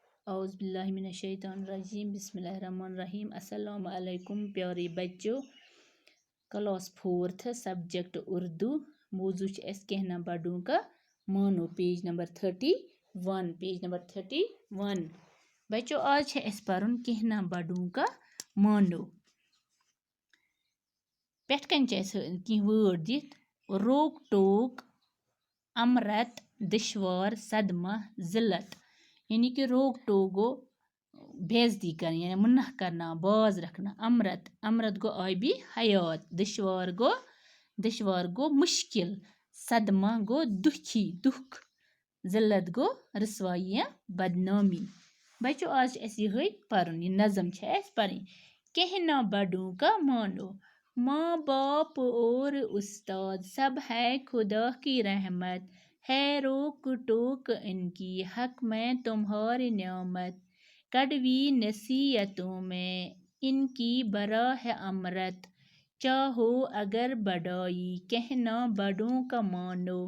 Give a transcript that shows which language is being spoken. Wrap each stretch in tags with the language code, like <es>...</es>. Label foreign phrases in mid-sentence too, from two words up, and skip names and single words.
<ar>اعوذ باللہ من الشیطان الرجیم بسم اللہ الرحمن الرحیم السلام علیکم</ar> <ur>پیارے بچوں.</ur> <en>class 4 subject Urdu.</en> <ur>موضوع اس کہنا بڑوں کا مانو.</ur> <en>page number 31.</en> <ks>بچوں آج ہے اس پرن</ks> <ur>کہنا بڑوں کا مانو.</ur> <ks>پٮ۪ٹھ کَنۍ چھِ اَسہِ کینٛہہ وٲرڈ دِتھ:</ks> <ur>روک ٹوک، امرت، دشوار، صدمہ، ذلت. یعنی کہ روک ٹوک گو بےعزتی کرنا یعنی منع کرنا، باز رکھنا. امرت گو آبی حیات. دشوار گو مشکل. صدمہ گو دکھ. ذلت گو رسوائی یا بدنامی.</ur> <ks>بچوں آج چھِ اَسہِ یِہوٚے پَرُن. یہِ نظم چھِ اَسہِ پَرٕنۍ.</ks> <ur>کہنا بڑوں کا مانو. ماں باپ اور استاد سب ہے خدا کی رحمت، ہے روک ٹوک ان کی حق میں تمہاری نعمت، کڑوی نصیحتوں میں ان کی برا ہے امرت، چاہو اگر بڑائی کہنا بڑوں کا مانو.</ur>